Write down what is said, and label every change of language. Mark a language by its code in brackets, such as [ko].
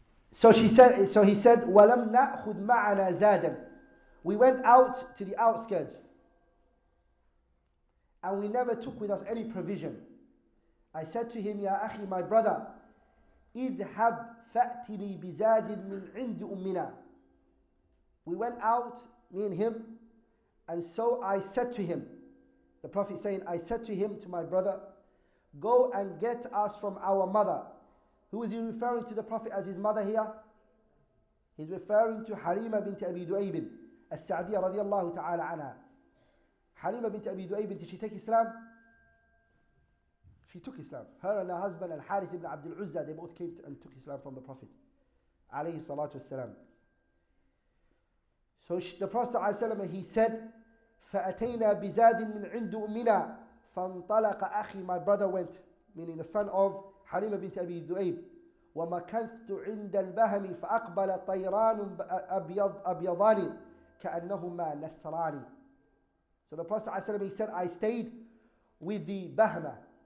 [en] So he said, [ar] وَلَمْ نَأْخُذْ مَعَنَا زَادًا. [en] We went out to the outskirts. And we never took with us any provision. I said to him, Ya akhi, my brother, [ar] اذهب فأتني بزاد من عند أمنا. [en] We went out, me and him, and so I said to him, the Prophet saying, I said to him, to my brother, go and get us from our mother. Who is he referring to the Prophet as his mother here? He's referring to Halima bint Abi Du'ayb as-Sa'diyya radiyallahu ta'ala anha. Halima bint Abi Du'ayb, did she take Islam? She took Islam. Her and her husband Al-Harith ibn Abdul Uzza, they both came and took Islam from the Prophet alayhi salatu wassalam. So the Prophet ﷺ, he said, [ar] فَأَتَيْنَا بِزَادٍ مِّنْ عِنْدُ أُمِّنَا فَانْطَلَقَ أَخِي. [en] My brother went, meaning the son of Halima bint Abi Du'ayb. [ar] وَمَكَثْتُ عِنْدَ الْبَهَمِ فَأَقْبَلَ طَيْرَانٌ أَبْيَضَانِ كَأَنَّهُمَا نَثْرَانِ. [en] So the Prophet ﷺ, he said, I stayed with the Bahama.